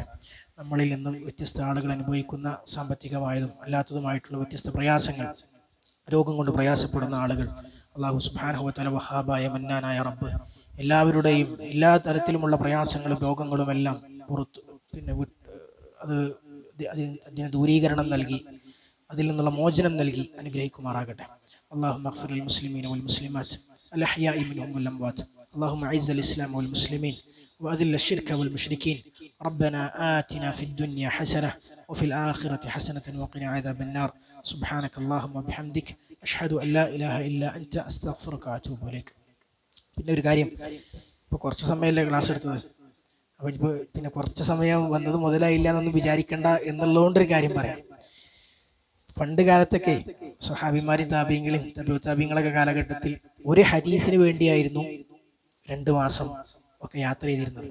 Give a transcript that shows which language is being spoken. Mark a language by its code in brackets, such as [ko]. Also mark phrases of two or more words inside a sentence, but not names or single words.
[ml] നമ്മളിൽ നിന്നും വ്യത്യസ്ത ആളുകൾ അനുഭവിക്കുന്ന സാമ്പത്തികമായതും അല്ലാത്തതുമായിട്ടുള്ള വ്യത്യസ്ത പ്രയാസങ്ങൾ, രോഗം കൊണ്ട് പ്രയാസപ്പെടുന്ന ആളുകൾ, [ar] الله سبحانه وتعالى [ml] വഹാബായ മന്നാനായ റബ്ബ് എല്ലാവരുടെയും എല്ലാ തരത്തിലുമുള്ള പ്രയാസങ്ങളും രോഗങ്ങളും എല്ലാം പുറത്ത് പിന്നെ അതിന് ദൂരീകരണം നൽകി അതിൽ നിന്നുള്ള മോചനം നൽകി അനുഗ്രഹിക്കുമാറാകട്ടെ. [ar] اللهم اغفر للمسلمين والمسلمات الأحياء منهم والأموات. اللهم أعز الإسلام والمسلمين وأذل الشرك والمشركين. ربنا آتنا في الدنيا حسنة وفي الآخرة حسنة وقنا عذاب النار. سبحانك اللهم وبحمدك أشهد أن لا إله إلا أنت أستغفرك وأتوب إليك. [ml] പിന്നെ ഒരു കാര്യം, ഇപ്പോൾ കുറച്ച് സമയമല്ലേ ക്ലാസ് എടുത്തത്, അപ്പോൾ ഇപ്പോൾ പിന്നെ കുറച്ച് സമയം വന്നത് മുതലായില്ല എന്നൊന്നും വിചാരിക്കേണ്ട എന്നുള്ളതുകൊണ്ടൊരു കാര്യം പറയാം. പണ്ട് കാലത്തൊക്കെ സ്വഹാബിമാരും താബീങ്ങളും താബീങ്ങളൊക്കെ കാലഘട്ടത്തിൽ ഒരു ഹദീസിന് വേണ്ടിയായിരുന്നു 2 മാസം ഒക്കെ യാത്ര ചെയ്തിരുന്നത്.